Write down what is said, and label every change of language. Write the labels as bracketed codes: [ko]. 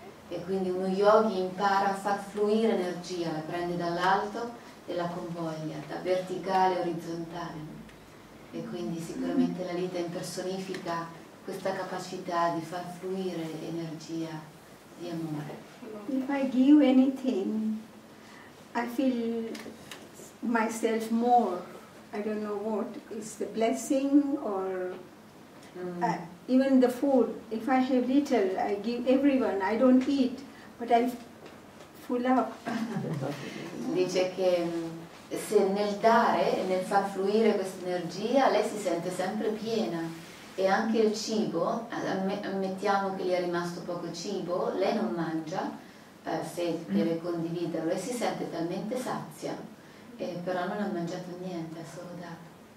[it] E quindi uno yogi impara a far fluire energia, la prende dall'alto e la convoglia, da verticale a orizzontale. E quindi sicuramente Lalita impersonifica questa capacità di far fluire energia di amore. [en] If I give anything, I feel myself more. I don't know what is the blessing or even the food. If I have little, I give everyone. I don't eat, but I full up. [it] Dice che se nel dare e nel far fluire questa energia lei si sente sempre piena, e anche il cibo, ammettiamo che gli è rimasto poco cibo, lei non mangia, se deve condividerlo, e si sente talmente sazia, però non ha mangiato niente, ha solo dato.